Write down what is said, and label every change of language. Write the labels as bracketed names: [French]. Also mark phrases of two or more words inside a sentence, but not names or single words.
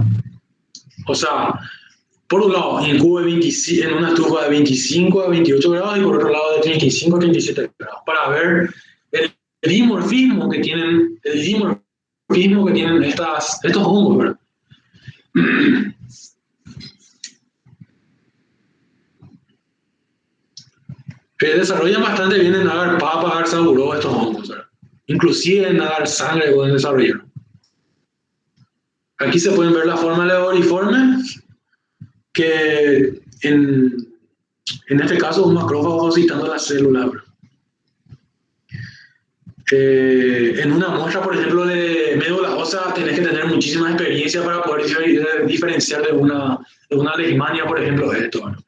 [Spanish] O sea, por un lado, en una estufa de 25 a 28 grados y por otro lado de 35 a 37 grados, para ver el dimorfismo que tienen estos hongos, ¿verdad? Desarrollan bastante bien en agar papa, agar saburó estos hongos, ¿verdad? Inclusive en agar sangre pueden desarrollar. Aquí se pueden ver la forma levoriforme, que en este caso un macrófago citando la célula. En una muestra, por ejemplo, de médula ósea, tenés que tener muchísima experiencia para poder diferenciar de una leishmania, por ejemplo, de esto, ¿no?